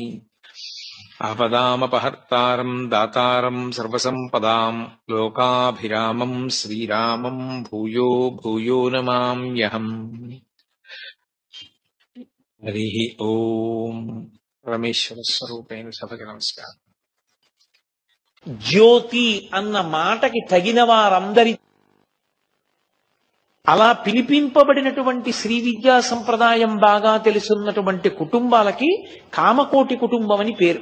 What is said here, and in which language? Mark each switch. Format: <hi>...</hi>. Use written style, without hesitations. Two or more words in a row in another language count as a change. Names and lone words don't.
<sa>आपदामपहर्तारम् दातारम् सर्वसम्पदाम् लोकाभिरामम् श्रीरामम् भूयो भूयो नमाम्यहम्। हरिः ओम्।</sa> <te>परमेश्वर స్వరూపైన సభకి నమస్కారం. జ్యోతి అన్న మాటకి తగిన వారందరి అలా పిలిపింపబడినటువంటి శ్రీ విద్యా సంప్రదాయం బాగా తెలుసున్నటువంటి కుటుంబాలకి కామకోటి కుటుంబం అని పేరు.</te>